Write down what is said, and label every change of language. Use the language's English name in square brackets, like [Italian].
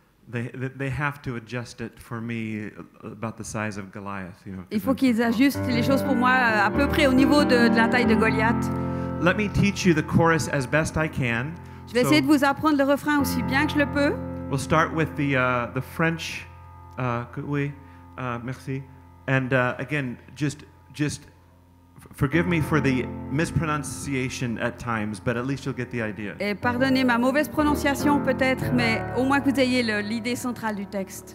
[English] They have to adjust it for me about the size of Goliath, you know. [French] Il faut qu'ils ajustent les choses pour moi à peu près au niveau de la taille de Goliath. [English] Let me teach you the chorus as best I can. [French] Je vais essayer de vous apprendre le refrain aussi bien que je le peux. [English] We'll start with the French. [French] Oui, merci. [English] And again, just forgive me for the mispronunciation at times, but at least you'll get the idea. [French] Et pardonnez ma mauvaise prononciation peut-être, mais au moins que vous ayez l'idée centrale du texte.